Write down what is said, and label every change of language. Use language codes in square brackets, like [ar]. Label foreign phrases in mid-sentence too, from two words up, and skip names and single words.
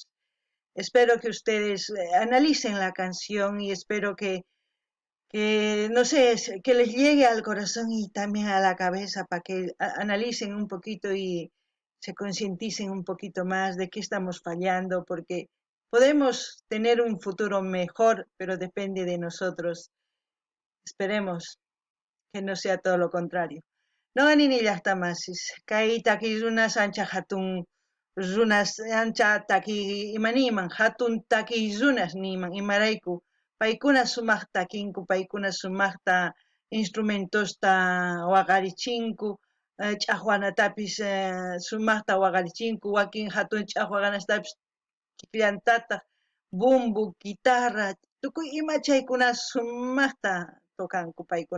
[es] Espero que ustedes analicen la canción y espero que no sé, que les llegue al corazón y también a la cabeza para que analicen un poquito y se concienticen un poquito más de qué estamos fallando, porque podemos tener un futuro mejor, pero depende de nosotros. Esperemos que no sea todo lo contrario. [qu] No ni llaqtamasis, kay taki runas ancha hatun runas ancha taki imaniman, hatun taki runas niman imarayku, paykuna sumaq takinku, paykuna sumaqta instrumentosta waqarichinku, ch'aqwanatapis sumaqta waqarichinku, wakin hatun ch'aqwaqanastapis kikllantataq, bumbu, guitarra, tukuy ima chaykuna sumaqta tokanku paykuna.